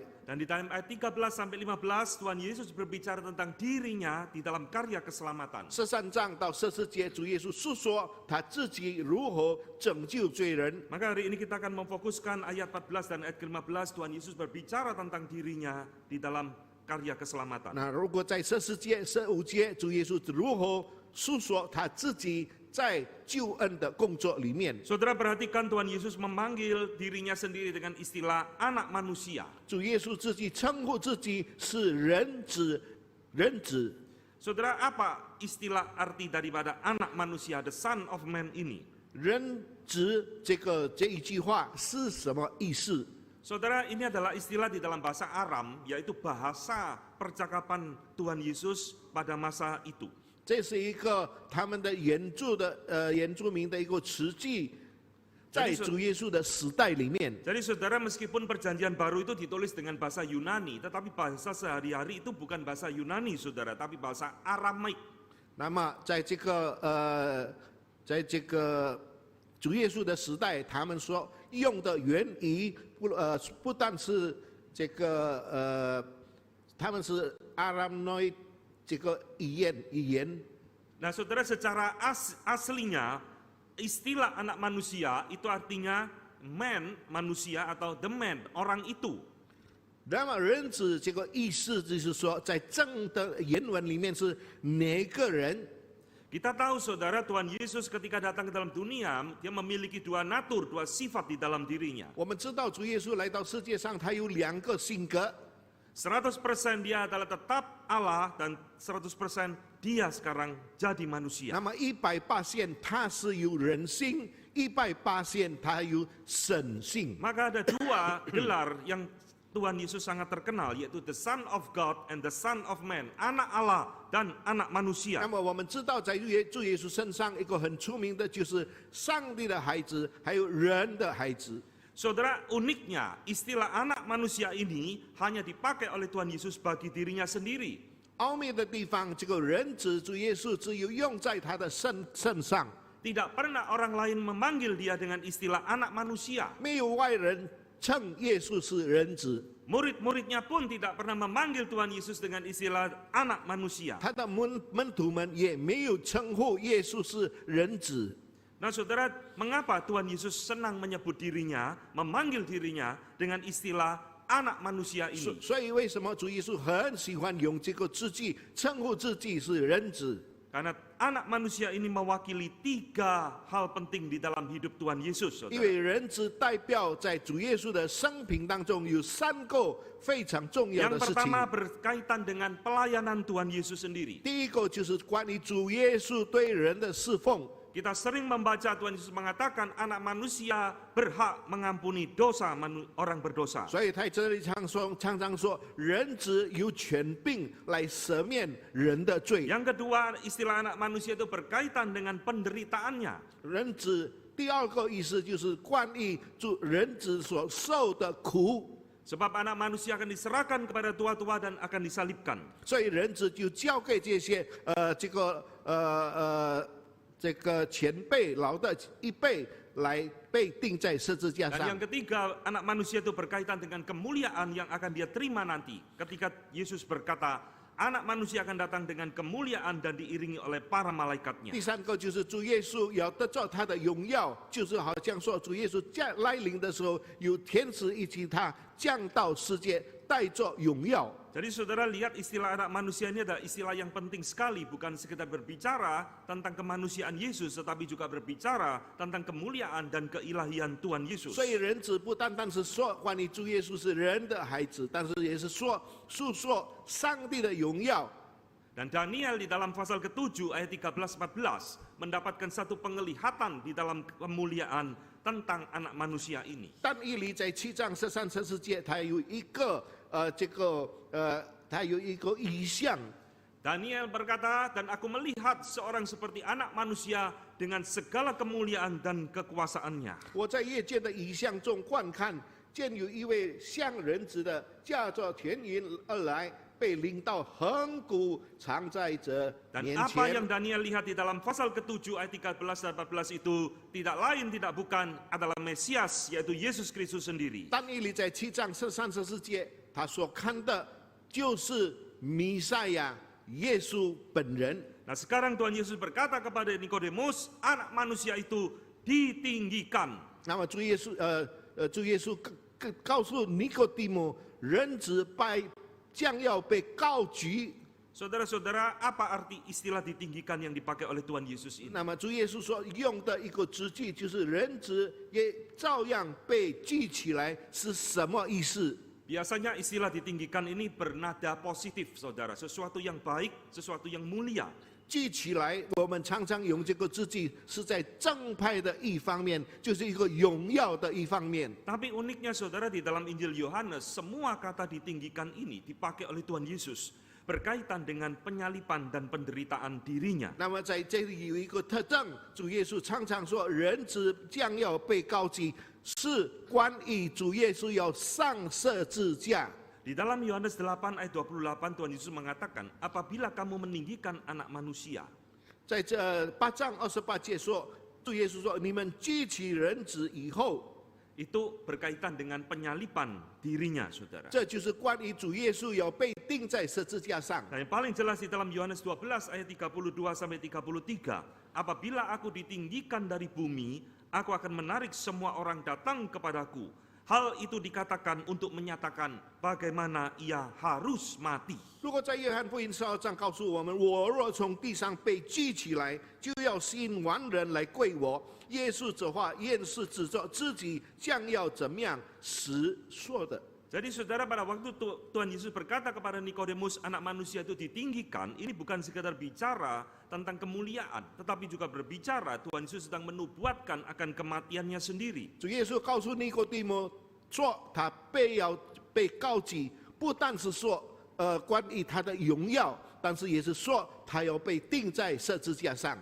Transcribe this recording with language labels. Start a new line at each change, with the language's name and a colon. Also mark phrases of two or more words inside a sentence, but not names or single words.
Indonesian: Dan di dalam ayat 13 sampai 15, Tuhan Yesus berbicara tentang dirinya di dalam karya keselamatan.
Chinese: 13 章到14节，主耶稣诉说他自己如何拯救罪人。
Indonesian: Maka hari ini kita akan memfokuskan ayat 14 dan ayat ke-15, Tuhan Yesus berbicara tentang dirinya di dalam karya keselamatan.
Chinese: 那如果在14节、15节，主耶稣如何诉说他自己在救恩的工作里面？
Indonesian: Saudara perhatikan Tuhan Yesus memanggil dirinya sendiri dengan istilah anak manusia.
Chinese: 主耶稣自己称呼自己是人子，人子。
Indonesian: Saudara, apa istilah arti daripada anak manusia,
English: the son of man ini?
Chinese: 人指这一句话是什么意思。
Indonesian: Saudara, ini adalah istilah di dalam bahasa Aram, yaitu bahasa percakapan Tuhan Yesus pada masa itu.
Chinese: 这是一个他们的原住民的一个词句，在主耶稣的时代里面。
Indonesian: Jadi saudara, meskipun perjanjian baru itu ditulis dengan bahasa Yunani, tetapi bahasa sehari-hari itu bukan bahasa Yunani, saudara, tapi bahasa Aramaik.
Chinese: 那么在这个主耶稣的时代，他们所用的原语不但是他们是阿拉诺这个语言。
Indonesian: Nah, saudara, secara aslinya istilah anak manusia itu artinya man, manusia, atau
English: the man,
Indonesian: orang itu.
Chinese: 那么人子这个意思就是说，在正的原文里面是哪个人？
Indonesian: Kita tahu, saudara, Tuhan Yesus ketika datang ke dalam dunia, dia memiliki dua natur, dua sifat di dalam dirinya.
Chinese: 我们知道主耶稣来到世界上，他有2个性格。
Indonesian: 100% dia adalah tetap Allah, dan 100% dia sekarang jadi manusia.
Chinese: 那么100%他是有人性，100%他有神性。
Indonesian: Maka ada dua gelar yang Tuhan Yesus sangat terkenal, yaitu
English: the Son of God and the Son of Man,
Indonesian: anak Allah dan anak manusia.
Chinese: 那么我们知道，在主耶稣身上一个很出名的就是上帝的孩子，还有人的孩子。
Indonesian: Saudara, uniknya istilah anak manusia ini hanya dipakai oleh Tuhan Yesus bagi dirinya sendiri.
Chinese: 奥秘的地方，这个人子主耶稣只有用在他的身上，
Indonesian: Tidak pernah orang lain memanggil dia dengan istilah anak manusia.
Chinese: 没有外人称耶稣是人子。
Indonesian: Murid-muridnya pun tidak pernah memanggil Tuhan Yesus dengan istilah anak manusia.
Chinese: 他的门徒们也没有称呼耶稣是人子。
Indonesian: Nah, saudara, mengapa Tuhan Yesus senang menyebut dirinya, memanggil dirinya dengan istilah anak manusia ini?
Chinese: 所以为什么主耶稣很喜欢用这个字句称呼自己是人子？
Indonesian: Karena anak manusia ini mewakili 3 hal penting di dalam hidup Tuhan Yesus.
Chinese: 因
Indonesian: Saudara.
Chinese: 为人子代表在主耶稣的生平当中有3个非常重要
Indonesian: Yang
Chinese: 的事情。
Indonesian: pertama berkaitan dengan pelayanan Tuhan Yesus sendiri.
Chinese: 第一个就是关于主耶稣对人的侍奉。
Indonesian: Kita sering membaca Tuhan Yesus mengatakan anak manusia berhak mengampuni dosa orang berdosa.
Chinese: 所以在这里常常说，人子有权柄来赦免人的罪。
Indonesian: Yang kedua, istilah anak manusia itu berkaitan dengan penderitaannya.
Chinese: 人子第2个意思就是关于人子所受的苦。
Indonesian: Sebab anak manusia akan diserahkan kepada tua-tua dan akan disalibkan.
Chinese: 所以人子就交给这些这个前辈老的一辈来被钉在十字架
Indonesian: Dan
Chinese: 上。
Indonesian: yang ketiga, anak manusia itu berkaitan dengan kemuliaan yang akan dia terima nanti. Ketika Yesus berkata, anak manusia akan datang dengan kemuliaan dan diiringi oleh para malaikatnya.
Chinese: 第3个就是主耶稣要得着他的荣耀，就是好像说主耶稣来临的时候，有天使一起他降到世界，带着荣耀。
Indonesian: Jadi saudara lihat istilah anak manusia ini adalah istilah yang penting sekali. Bukan sekedar berbicara tentang kemanusiaan Yesus, tetapi juga berbicara tentang kemuliaan dan keilahian Tuhan Yesus.
Chinese: 所以人子不单单是说关于主耶稣是人的孩子，但是也是说诉说上帝的荣耀。
Indonesian: Dan Daniel di dalam pasal ke-7 ayat 13-14 mendapatkan satu penglihatan di dalam kemuliaan tentang anak manusia ini.
Chinese: 但以理在7章13、14节，他有一个他有一个意象。
Indonesian: Daniel berkata, dan aku melihat seorang seperti anak manusia dengan segala kemuliaan dan kekuasaannya.
Chinese: 我在夜间的异象中观看，见有一位像人子的驾着天云而来，被领到恒古，藏在这
Indonesian: Dan
Chinese: 面
Indonesian: apa yang
Chinese: 前。
Indonesian: Daniel lihat di dalam pasal ke-7 ayat 13 dan 14 itu tidak lain tidak bukan adalah Mesias, yaitu Yesus Kristus sendiri.
Chinese: 但以理在7章13、14节，他所看的就是弥赛亚耶稣本人。
Indonesian: Nah, sekarang Tuhan Yesus berkata kepada Nikodemus, anak manusia itu ditinggikan.
Chinese: 那么主耶稣告诉尼哥底母，人子将要被高举。
Indonesian: Saudara-saudara, apa arti istilah ditinggikan yang dipakai oleh Tuhan Yesus ini?
Chinese: 那么主耶稣所用的一个字句就是人子也照样被举起来，是什么意思？
Indonesian: Biasanya istilah ditinggikan ini bernada positif, saudara. Sesuatu yang baik, sesuatu yang mulia.
Chinese: 记起来，我们常常用这个字句是在正派的一方面，就是一个荣耀的一方面。
Indonesian: Tapi uniknya saudara di dalam Injil Yohanes, semua kata ditinggikan ini dipakai oleh Tuhan Yesus berkaitan dengan penyalipan dan penderitaan dirinya.
Chinese: 那么在这里有一个特征，主耶稣常常说，人子将要被高举，是关于主耶稣要上十字架。
Indonesian: Di dalam Yohanes 8 ayat 28 Tuhan Yesus mengatakan, apabila kamu meninggikan anak manusia.
Chinese: 在这8章28节说，主耶稣说，你们举起人子以后，
Indonesian: Itu berkaitan dengan penyalipan dirinya, saudara.
Chinese: 这就是关于主耶稣要被钉在十字架上。
Indonesian: Nah, yang paling jelas di dalam Yohanes 12 ayat 32 sampai 33, apabila aku ditinggikan dari bumi, aku akan menarik semua orang datang kepadaku. Hal itu dikatakan untuk menyatakan bagaimana ia harus mati.
Chinese: 如果在约翰福音12章告诉我们，我若从地上被举起来，就要吸引万人来归我。耶稣这话也是指着自己将要怎么样死说的。
Indonesian: Jadi saudara, pada waktu Tuhan Yesus berkata kepada Nikodemus, anak manusia itu ditinggikan, ini bukan sekedar bicara tentang kemuliaan, tetapi juga berbicara Tuhan Yesus sedang menubuatkan akan kematiannya sendiri.
Chinese: 主耶稣告诉尼哥底母说，他要被高举，不但是说关于他的荣耀，但是也是说他要被钉在十字架上。